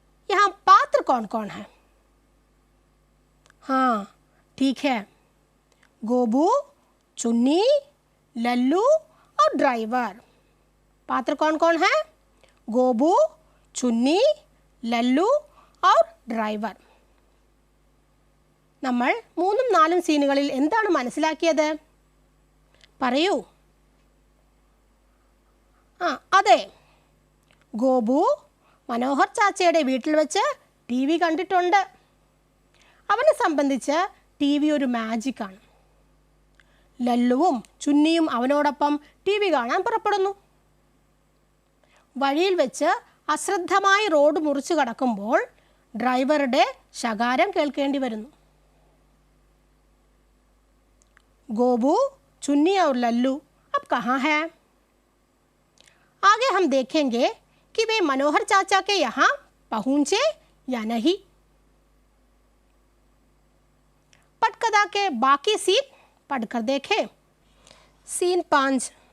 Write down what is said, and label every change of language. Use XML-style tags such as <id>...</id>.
<hi>यहाँ पात्र कौन कौन है? हाँ, ठीक है, गोबू, चुन्नी, लल्लू और ड्राइवर। पात्र कौन कौन है? गोबू, चुन्नी, ലല്ലു और ഡ്രൈവർ.</hi> <ml>നമ്മൾ മൂന്നും നാലും സീനുകളിൽ എന്താണ് മനസ്സിലാക്കിയത്? പറയൂ. അതെ, ഗോപു മനോഹർ ചാച്ചയുടെ വീട്ടിൽ വെച്ച് ടി വി കണ്ടിട്ടുണ്ട്. അവനെ സംബന്ധിച്ച് ടി വി ഒരു മാജിക്കാണ്. ലല്ലുവും ചുന്നിയും അവനോടൊപ്പം ടി വി കാണാൻ പുറപ്പെടുന്നു. വഴിയിൽ വെച്ച് അശ്രദ്ധമായി റോഡ് മുറിച്ചു കടക്കുമ്പോൾ ഡ്രൈവറുടെ ശകാരം കേൾക്കേണ്ടി വരുന്നു.</ml> <hi>गोबू, चुन्नी और लल्लू अब कहाँ हैं? आगे हम देखेंगे कि वे मनोहर चाचा के यहाँ पहुँचे या नहीं. पटकथा के बाकी सीन पढ़कर देखें. सीन 5.</hi>